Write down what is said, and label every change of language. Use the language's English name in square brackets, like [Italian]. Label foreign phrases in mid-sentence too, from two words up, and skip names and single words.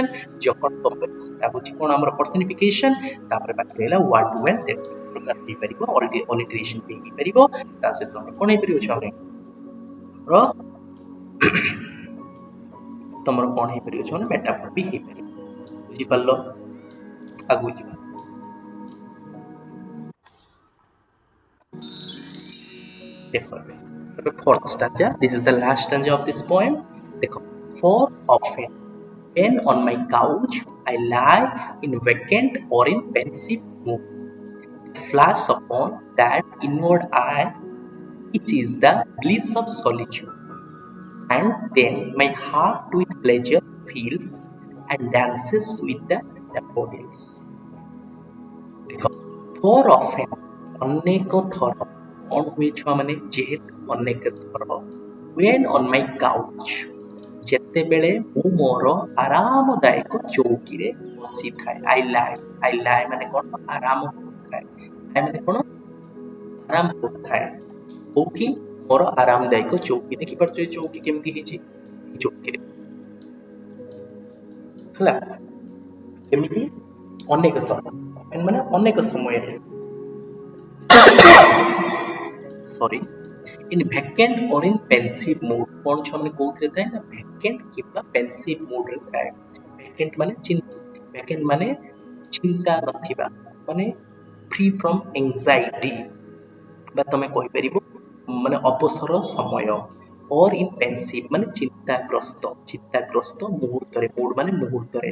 [English] jocund company, [Odia] ସେଟା ହେଉଛି କ'ଣ ଆମର ପର୍ସନିଫିକେସନ। ତାପରେ ବାକି ରହିଲା [English] what wealth, [Odia] ପ୍ରକାର ହେଇପାରିବ, ଅଲିଟରେସନ ବି ହେଇପାରିବ। ତା ସହିତ ଆମେ କ'ଣ ହେଇପାରିବ ଛୁଆମାନେ, ତମର କ'ଣ ହେଇପାରିବ ଛୁଆମାନେ, ମେଟାଫର ବି ହେଇପାରିବ। ବୁଝିପାରିଲ? ଆଗକୁ ଯିବା। [English] The fourth stanza, this is the last stanza of this poem. For often when on my couch I lie in vacant or in pensive mood, flash upon that inward eye which is the bliss of solitude, and then my heart with pleasure feels and dances with the daffodils. For often, [Odia] ଅନେକ ଥର, କ'ଣ ହୁଏ ଛୁଆମାନେ, ଯେହେତୁ ଅନେକ ଥର, [English] when on my couch, [Odia] ଯେତେବେଳେ ମୁଁ ମୋର ଆରାମଦାୟକ ଚୌକିରେ ବସିଥାଏ। [English] I lie [Odia] ମାନେ କ'ଣ, ଆରାମ କରୁଥାଏ। I ମାନେ କ'ଣ, ଆରାମ କରୁଥାଏ। କୋଉଠି, ମୋର ଆରାମଦାୟକ ଚୌକି। ଦେଖିପାରୁଛ ଏ ଚୌକି କେମିତି ହେଇଛି, ଏ ଚୌକିରେ ହେଲା, କେମିତି, ଅନେକ ଥର, ମାନେ ଅନେକ ସମୟରେ, ସରି, [English] in vacant or in pensive mood, [Odia] କ'ଣ ଛୁଆମାନେ କୋଉଥିରେ ଥାଏ ନା, vacant କିମ୍ବା [English] pensive mood [Odia] ରେ ଥାଏ। vacant ମାନେ ଚିନ୍ତା ନଥିବା, ମାନେ [English] free from anxiety, [Odia] ବା ତମେ କହିପାରିବ ମାନେ ଅବସର ସମୟ। [English] or in pensive [Odia] ମାନେ ଚିନ୍ତାଗ୍ରସ୍ତ ମୁହୂର୍ତ୍ତରେ, ମୁଡ୍ ମାନେ ମୁହୂର୍ତ୍ତରେ।